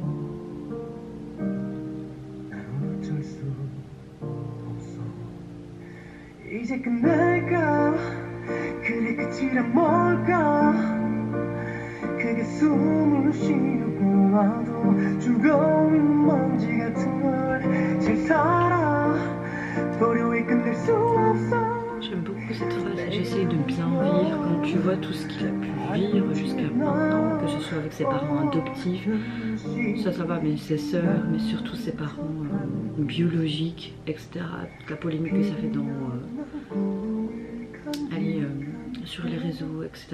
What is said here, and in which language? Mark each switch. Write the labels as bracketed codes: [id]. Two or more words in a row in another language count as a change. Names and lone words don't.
[ko] 나는 어쩔 수 없어 이제 끝날까 그래 끝이란 뭘까 그게 숨을 쉬고 와도 죽어있는 먼지 같은 걸 잘 살아 도료에 끝낼 수 없어. [fr] J'aime beaucoup cette phrase, j'essaye de bien vivre quand tu vois tout ce qu'il a pu vivre jusqu'à maintenant, que ce soit avec ses parents adoptifs, ça va, mais ses sœurs, mais surtout ses parents biologiques, etc. Toute la polémique que ça fait dans sur les réseaux, etc.